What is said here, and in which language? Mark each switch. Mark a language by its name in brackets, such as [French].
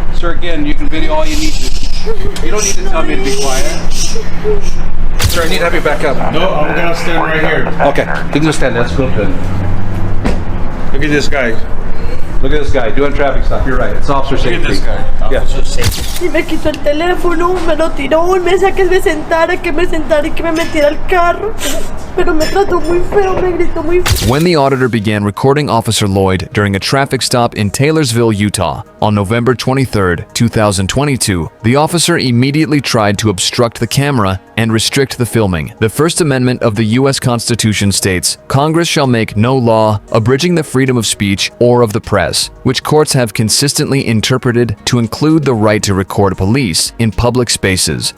[English] Sir, again, you can video all you need to. You don't need to tell me to be quiet. Sir, I need to have you back up. No, I'm gonna stand right here. Okay, you can just stand there. That's good. Look at this guy. Look at this guy doing traffic stop. You're right. It's officer safety. Look at this guy. Yeah. Officer safety. [Spanish] Y me quitó el teléfono, me lo tiró y me decía que me sentara y que me metiera al carro. Pero me trató muy feo, me gritó muy feo. [English] When the auditor began recording Officer Lloyd during a traffic stop in Taylorsville, Utah, on November 23, 2022, the officer immediately tried to obstruct the camera and restrict the filming. The First Amendment of the U.S. Constitution states, "Congress shall make no law abridging the freedom of speech or of the press," which courts have consistently interpreted to include the right to record police in public spaces.